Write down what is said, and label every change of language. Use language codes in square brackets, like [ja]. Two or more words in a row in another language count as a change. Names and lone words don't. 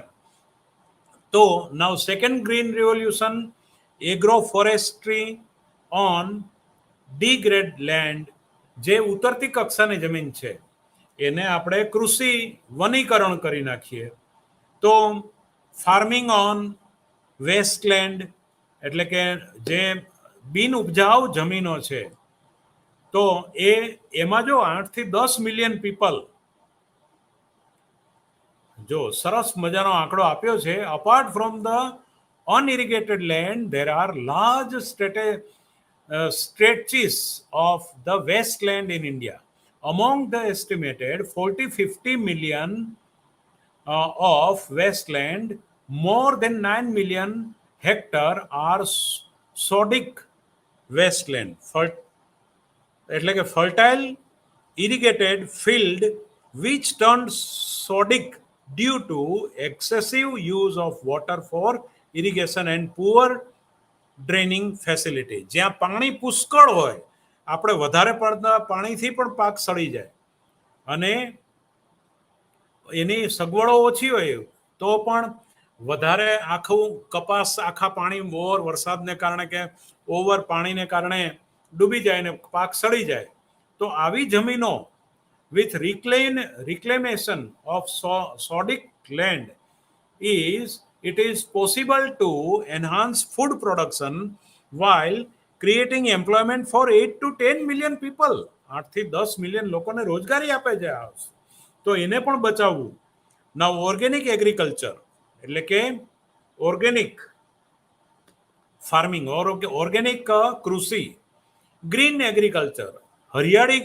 [en] So now second green revolution, agroforestry on degraded land, [gu] જે ઉતરતી કક્ષાની જમીન છે એને આપણે કૃષિ વનીકરણ કરી નાખીએ. તો [en] farming on wasteland [gu] એટલે કે જે બિન ઉપજાઉ જમીનો છે તો એમાં જો 8 થી 10 [en] million people, [gu] જો સરસ મજાનો આંકડો આપ્યો છે. [en] apart from the unirrigated land there are large stretches of the wasteland in India. Among the estimated 40-50 million of wasteland, more than 9 million hectare are sodic wasteland. [gu] એટલે કે [en] fertile irrigated field which turned sodic due to excessive use of water for irrigation and poor draining facility. [gu] જ્યાં પાણી પુષ્કળ હોય, આપણે વધારે પડતા પાણીથી પણ પાક સડી જાય અને એની સગવડો ઓછી હોય તો પણ વધારે આખું કપાસ આખા પાણી ઓવર વરસાદને કારણે કે ઓવર પાણીને કારણે ડૂબી જાય ને પાક સડી જાય. તો આવી જમીનો [en] with reclamation of sodic land it is possible to enhance food production while creating employment for 8 to 10 million people. [gu] 8 થી 10 મિલિયન લોકોને રોજગારી આપે છે આ. તો એને પણ બચાવવું. [en] now organic agriculture [gu] એટલે કે [en] organic farming organic કૃષિ, green agriculture હરિયાળી